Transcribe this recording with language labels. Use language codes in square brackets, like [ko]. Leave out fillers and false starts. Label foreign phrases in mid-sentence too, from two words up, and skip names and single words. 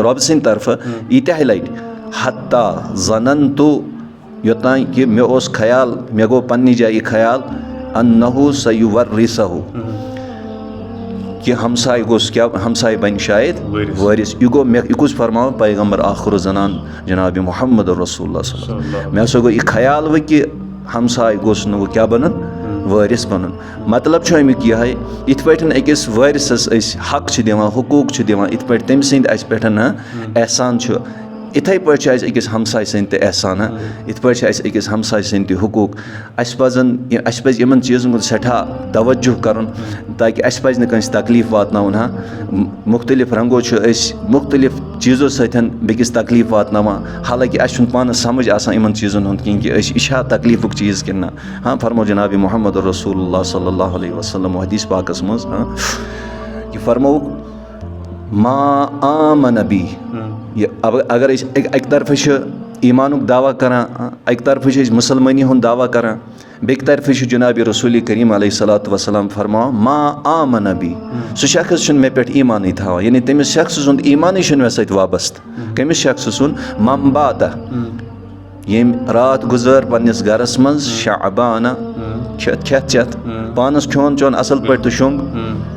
[ks] رۄبہٕ سٕنٛدِ طرفہٕ ییٖتیٛاہ لٹہِ [ar] حتیٰ ظننتُ [ks] یوٚتانۍ کہِ مےٚ اوس خیال مےٚ گوٚو پننہِ جایہِ یہِ خیال [ar] انہُ سیُورِثہُ [ks] کہ ہمساے گوٚژھ کیٛاہ ہمساے بنہِ شاید وٲرِث یہِ گوٚو مےٚ یہِ کُس فرماوان پیغمبر [ar] آخر الزنان [ks] جناب محمد رسول اللہ [ar] صلی اللہ علیہ وسلم [ks] مےٚ ہسا گوٚو یہِ خیال وۄنۍ کہِ ہمساے گوٚژھ نہٕ وۄنۍ کیٛاہ بنُن وٲرِث بنُن مطلب چھُ امیُک یِہے یِتھ پٲٹھۍ أکِس وٲرِثس أسۍ حق چھِ دِوان حقوٗق چھِ دِوان یِتھ پٲٹھۍ تٔمۍ سٕنٛدۍ اَسہِ پٮ۪ٹھ احسان چھُ یِتھَے پٲٹھۍ چھِ اَسہِ أکِس ہمساے سٕنٛدۍ تہِ احسان یِتھ پٲٹھۍ چھِ اَسہِ أکِس ہمساے سٕنٛدۍ تہِ حقوٗق اَسہِ پَزِ یِمن چیٖزن کُن سٮ۪ٹھاہ توجہ کَرُن تاکہِ اَسہِ پَزِ نہٕ کٲنٛسہِ تکلیٖف واتناوُن مُختلِف رنٛگو چھِ أسۍ مُختلِف چیٖزو سۭتۍ بیٚکِس تکلیٖف واتناوان حالانکہِ اَسہِ چھُنہٕ پانس سمجھ آسان یِمن چیٖزن ہُنٛد کِہیٖنۍ کہِ یہِ چھا تکلیٖفُک چیٖز کِنہٕ نہ ہاں فرمو جناب محمد رسول اللہ [ar] صلی اللہ علیہ وسلم [ks] حدیث پاکس منٛز یہِ فرمووُکھ [ar] ما آمن بی [ks] یہِ اگر أسۍ اَکہِ طرفہٕ چھِ ایٖمانُک دعوا کران اَکہِ طرفہٕ چھِ أسۍ مُسلمٲنی ہُنٛد دعوا کران بیٚکہِ طرفہٕ چھُ جناب رسوٗلِ کریٖم [ar] علیہ الصلوٰتُ وسلام [ks] فرماوان [ar] ما آمن بی [ks] سُہ شخص چھُنہٕ مےٚ پٮ۪ٹھ ایٖمانٕے تھاوان یعنی تٔمِس شخص سُنٛد ایٖمانٕے چھُنہٕ مےٚ سۭتۍ وابستہٕ کٔمِس شخص سُنٛد ممباتا ییٚمۍ راتھ گُزٲر پننِس گرس منٛز شعبانہ کھٮ۪تھ چٮ۪تھ پانس کھیوٚن چیوٚن اصل پٲٹھۍ تہٕ شوٚنٛگ